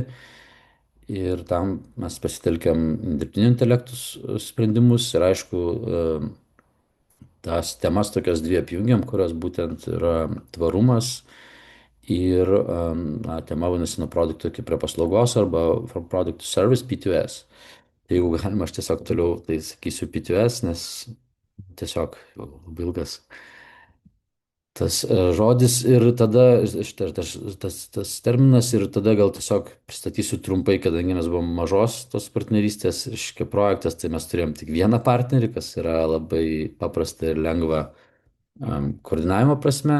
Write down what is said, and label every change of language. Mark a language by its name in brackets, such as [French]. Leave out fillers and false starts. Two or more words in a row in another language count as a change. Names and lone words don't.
[Lithuanian] Ir tam mes pasitelkiam dirbtinio intelektus sprendimus ir aišku, tas temas tokias dvi apjungiam, kurios būtent yra tvarumas ir tema vadinasi nuo produkto iki prie paslaugos arba [English] from product to service [Lithuanian] P2S. Tai jeigu galima, aš tiesiog toliau tai sakysiu P2S, nes tiesiog labai ilgas tas žodis ir tada tas terminas ir tada gal tiesiog pristatysiu trumpai, kadangi mes buvom mažos tos partnerystės, reiškia projektas, tai mes turėjom tik vieną partnerį, kas yra labai paprasta ir lengva koordinavimo prasme.